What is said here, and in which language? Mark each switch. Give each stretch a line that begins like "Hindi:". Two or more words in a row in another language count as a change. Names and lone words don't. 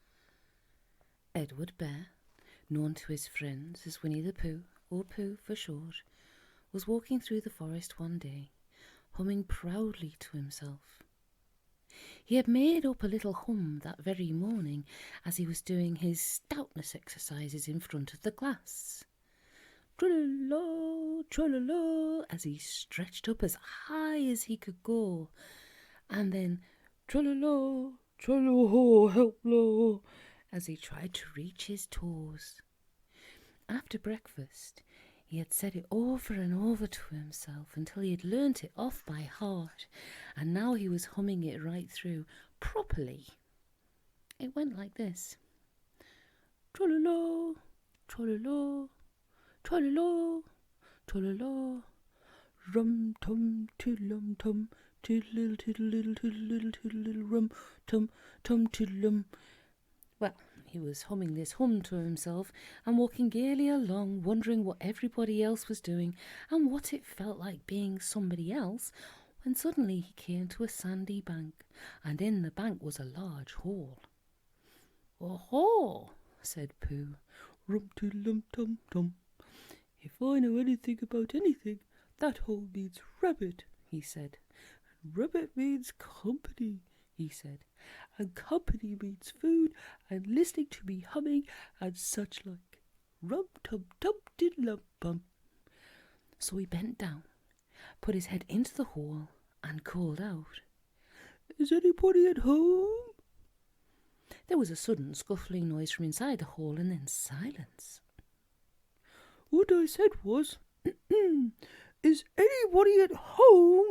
English: Edward Bear, known to his friends as Winnie the Pooh, or Pooh for short, was walking through the forest one day, humming proudly to himself. He had made up a little hum that very morning as he was doing his stoutness exercises in front of the glass. Tra-la-la, tra-la-la, as he stretched up as high as he could go, and then tra-la-la, tra-la-la, help-la, as he tried to reach his toes. After breakfast, he had said it over and over to himself until he had learnt it off by heart, and now he was humming it right through, properly. It went like this. Tra-la-la, tra-la-la, tra-la-la, tra-la-la, rum-tum, tiddle-um-tum, tiddle-little, tiddle-little, tiddle-little, tiddle-little, rum-tum, tum, tiddle-um. Well, he was humming this hum to himself and walking gaily along, wondering what everybody else was doing and what it felt like being somebody else, when suddenly he came to a sandy bank, and in the bank was a large hole. "Oh-ho!" said Pooh. "Rum-tiddle-um-tum-tum. If I know anything about anything, that hole means rabbit," he said. "And rabbit means company," he said. "And company means food and listening to me humming and such like. Rum-tum-tum-diddle-um-bum." So he bent down, put his head into the hole and called out, "Is anybody at home?" There was a sudden scuffling noise from inside the hole and then silence. "What I said was, is anybody at home?"